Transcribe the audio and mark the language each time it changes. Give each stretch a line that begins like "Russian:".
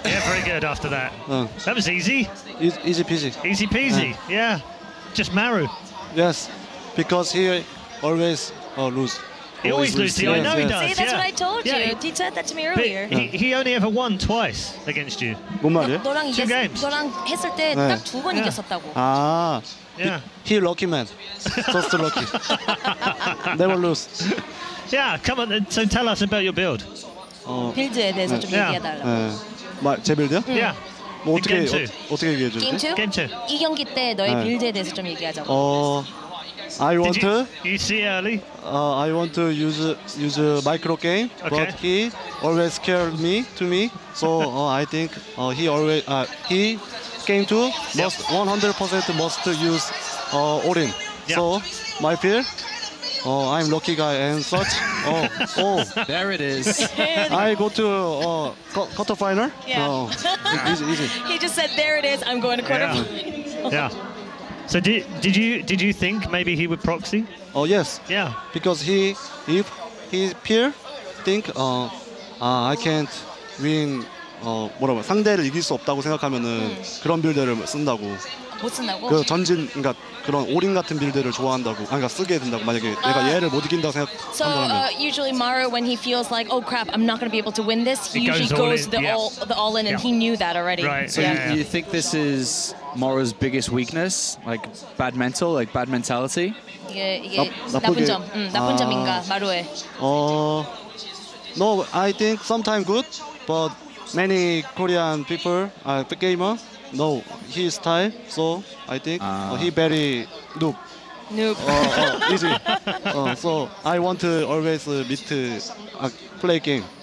English: Yeah, very good after that. That was easy. Easy peasy. Easy peasy, yeah. Just Maru. Yes, because he always lose. He always loses. I know he does. See, that's what I told you. He said that to me earlier. He only ever won twice against you.
Korean: 뭔 말이에요?
English: Two games.
Korean: 너랑 했을 때 딱 2번 이겼었다고. 아,
English: yeah. He lucky man. Just lucky. Never lose. Yeah, come on. So tell us about your build.
Korean: 빌드에 대해서 좀 얘기해달라고. 제 빌드요?
English: Yeah.
Korean: 뭐 어떻게 얘기해 줘? 게임 2? 게임 2. 이 경기 때 너의 빌드에 대해서 좀 얘기하자고.
English: I want to. You see early? I want to use a micro game, Okay. but he always scared me. So I think he came to must 100% must use all-in. Yeah. So my fear. I'm lucky guy and such. There it is. I go to quarter final. Yeah. Easy. He just said, "There it is. I'm going to quarterfinals." Yeah. So did you think maybe he would proxy? Oh yes. Yeah. Because if his peer think I can't win
Korean: 상대를 이길 수 없다고 생각하면은 그런 빌드를 쓴다고. 못 쓴다고? 그 전진 그러니까 그런 올인 같은 빌드를 좋아한다고. 그러니까 쓰게 된다고. 만약에 내가 얘를 못 이긴다고
English: So
Korean: 생각한다면.
English: usually Maru, when he feels like, oh crap, I'm not going to be able to win this, he He usually goes goes the all in, and he knew that already. Right. So Yeah. you think this is Maru's biggest weakness, like bad mentality?
Korean: 이게 나쁜 점, 나쁜 점인가 마루의?
English: No, I think sometimes good, but many Korean people, gamer, know his style, so I think he very noob. Noob. Easy. So I want to always meet play game.